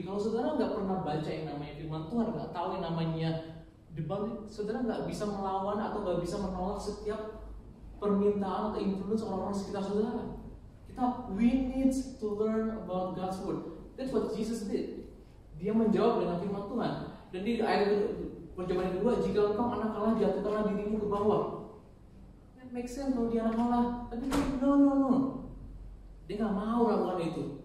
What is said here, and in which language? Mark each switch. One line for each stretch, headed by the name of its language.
Indonesian: Kalau saudara nggak pernah baca yang namanya firman Tuhan, nggak tahu yang namanya debat, saudara nggak bisa melawan atau nggak bisa menolak setiap permintaan atau influence orang-orang sekitar saudara.
English: We need to learn about God's word. That's what Jesus did.
Indonesian: Dia menjawab dengan firman Tuhan. Dan di ayat percobaan yang kedua, jika engkau anak Allah, jatuhkanlah dirimu ke bawah.
English: That makes sense
Indonesian: kalau dia anak Allah. Tapi no. Dia nggak mau lakukan itu.